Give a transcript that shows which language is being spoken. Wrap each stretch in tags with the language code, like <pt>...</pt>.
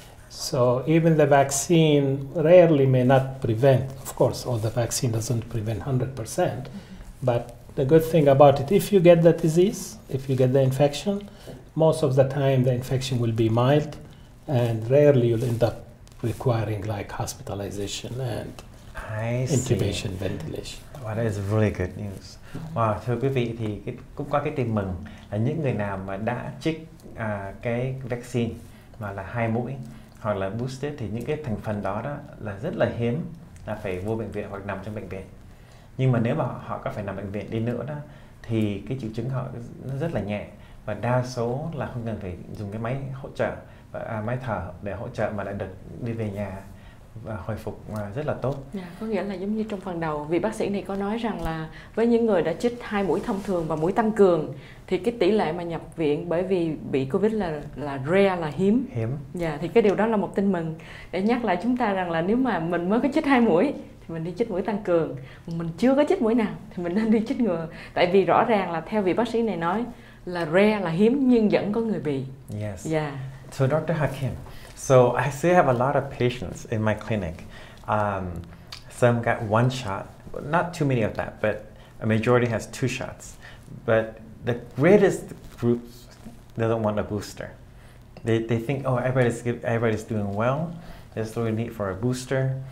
<en>So even the vaccine rarely may not prevent, of course, all the vaccine doesn't prevent 100%, but the good thing about it, if you get the disease, if you get the infection, most of the time the infection will be mild, and rarely you'll end up requiring like hospitalization and intubation, ventilation. Wow, that is really good news.</en> <vi>Wow, thưa quý vị thì cũng có cái tin mừng là những người nào mà đã trích cái vaccine mà là 2 mũi hoặc là booster thì những cái thành phần đó là rất là hiếm là phải vô bệnh viện hoặc nằm trong bệnh viện. Nhưng mà nếu mà họ có phải nằm bệnh viện đi nữa đó thì cái triệu chứng họ nó rất là nhẹ và đa số là không cần phải dùng cái máy hỗ trợ và máy thở để hỗ trợ mà lại được đi về nhà và hồi phục rất là tốt. Có nghĩa là giống như trong phần đầu, vị bác sĩ này có nói rằng là với những người đã chích 2 mũi thông thường và mũi tăng cường thì cái tỷ lệ mà nhập viện bởi vì bị Covid là rare, là hiếm. Thì cái điều đó là một tin mừng để nhắc lại chúng ta rằng là nếu mà mình mới có chích 2 mũi thì mình đi chích mũi tăng cường, mình chưa có chích mũi nào thì mình nên đi chích ngừa. Tại vì rõ ràng là theo vị bác sĩ này nói là rare, là hiếm nhưng vẫn có người bị.</vi> <en>So Dr. Hakim, so I still have a lot of patients in my clinic. Some got 1 shot, not too many of that, but a majority has 2 shots. But the greatest group doesn't want a booster. They think, oh, everybody's doing well. There's no need for a booster.</en>